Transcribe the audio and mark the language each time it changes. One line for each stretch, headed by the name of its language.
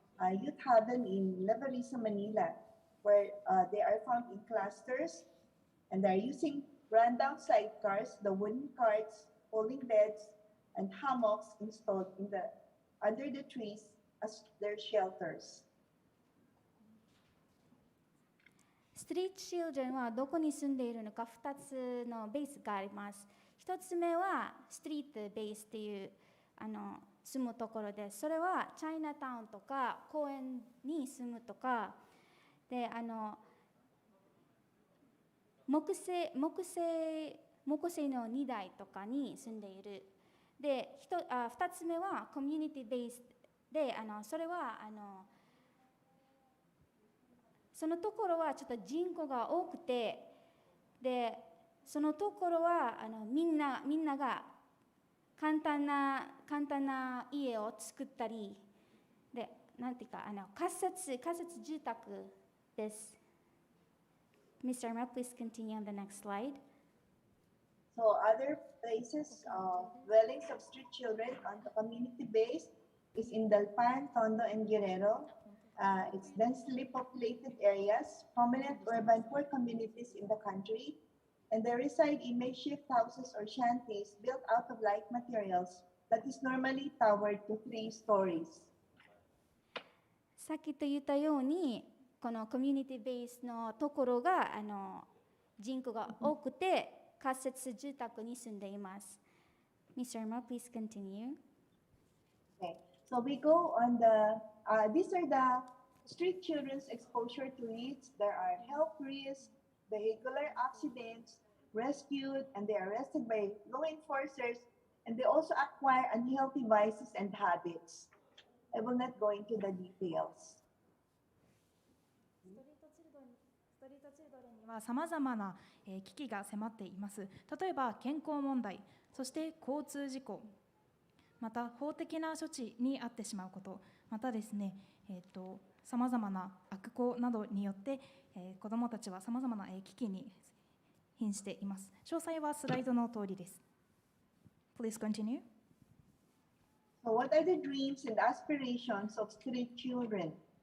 English: youth haven in Lavarisa, Manila, where they are found in clusters and they're using rundown sidecars, the wooden carts, folding beds, and hammocks installed under the trees as their shelters.
Japanese: ストリートチルドレンはどこに住んでいるのか2つのベースがあります。 1つ目はストリートベースっていう住むところです。それはチャイナタウンとか公園に住むとかで木製の2台とかに住んでいる。で2つ目はコミュニティベースでそれはそのところはちょっと人口が多くてでそのところはみんなが簡単な家を作ったりでなんていうか仮設住宅です。
English: Mr. Irma, please continue on the next slide. So other places of dwellings of street children on the community base is in Dalpan, Tondo, and Guerrero. It's densely populated areas, prominent urban poor communities in the country, and they reside in makeshift houses or shanties built out of light materials that is normally towered to 3 stories.
Japanese: さっきと言ったようにこのコミュニティベースのところが人口が多くて仮設住宅に住んでいます。
English: Mr. Irma, please continue. Okay, so we go on these are the street children's exposure to risks. There are health risks, vehicular accidents, rescued, and they are arrested by law enforcers, and they also acquire unhealthy vices and habits. I will not go into the details.
Japanese: ストリートチルドレンにはさまざまな危機が迫っています。例えば健康問題、そして交通事故、また法的な処置に遭ってしまうこと、またですね、さまざまな悪行などによって、子どもたちはさまざまな危機に瀕しています。詳細はスライドの通りです。
English: Please continue. So what are the dreams and aspirations of street children?